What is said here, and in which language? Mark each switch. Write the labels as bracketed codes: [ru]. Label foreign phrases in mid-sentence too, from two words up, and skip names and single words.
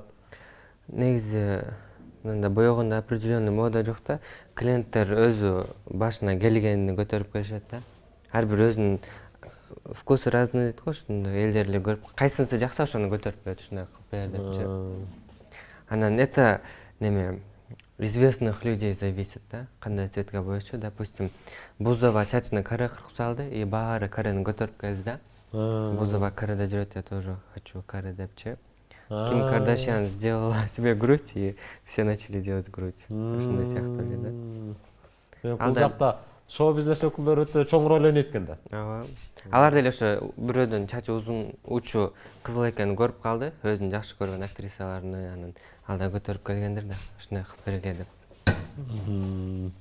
[ky] Негизи мындай боегондо [ru] определенный мода [ky] жок да. Клиенттер өзү башына келгенин көтөрүп келишет да. Ар бир өзүнүн [ru] вкусу разный [ky] дейт го, ошондой элдер эле көрүп, кайсынысы жакса ошону көтөрүп келет, ушундай кылып бер депчи. Анан это неме [ru] известных людей зависит [ky] да, кандай цветке боечу. Допустим, Бузова чачына каре кыркып салды, и баары карени көтөрүп келди да. Бузова кареде жүрөт, [ru] я тоже хочу каре депчи. Ким Кардашьян сделала себе грудь, и все начали делать грудь. [ky] Ошондой сыяктуу эле да. Бул жакта шоу-бизнес өкүлдөрү өтө чоң роль ойнойт экен да. Ооба. Алар деле ошо бирөөдөн чачы узун, учу кызыл экенин көрүп калды, өзүнүн жакшы көргөн актрисаларыны, анан алда көтөрүп келгендер да, ушундай кылып бергиле деп.